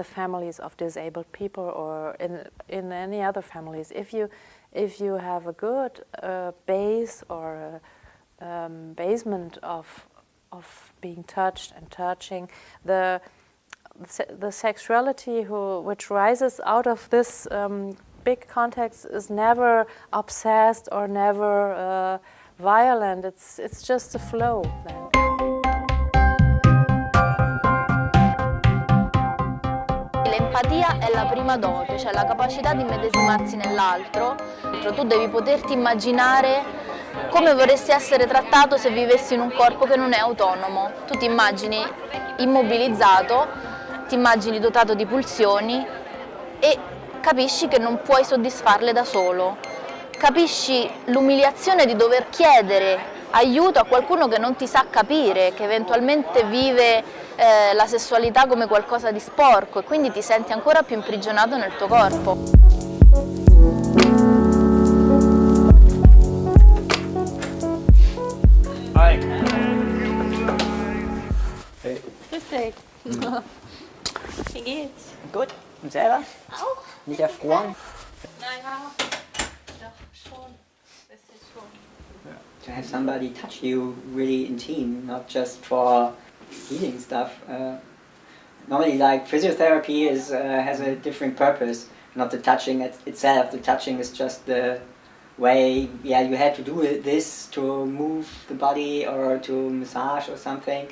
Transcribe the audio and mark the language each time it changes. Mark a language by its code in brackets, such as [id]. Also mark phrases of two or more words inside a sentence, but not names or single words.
[en] families of disabled people or in any other families, if you have a good base or a basement of being touched and touching, the sexuality which rises out of this big context is never obsessed or never violent. It's just a flow then. [it] L'empatia è la prima dote, cioè la capacità di medesimarsi nell'altro. Tu devi poterti immaginare come vorresti essere trattato se vivessi in un corpo che non è autonomo. Tu ti immagini immobilizzato, ti immagini dotato di pulsioni e capisci che non puoi soddisfarle da solo. Capisci l'umiliazione di dover chiedere aiuto a qualcuno che non ti sa capire, che eventualmente vive la sessualità come qualcosa di sporco e quindi ti senti ancora più imprigionato nel tuo corpo. [de] Hi. Hey. Grüß dich. Wie geht's? Gut. Und selber? Auch. Nicht erfroren? Naja, doch schon. Bisschen schon. [en] To have somebody touch you really intimate, not just for healing stuff. Normally, like physiotherapy has a different purpose, not the touching itself. The touching is just the way, yeah, you had to do this to move the body or to massage or something.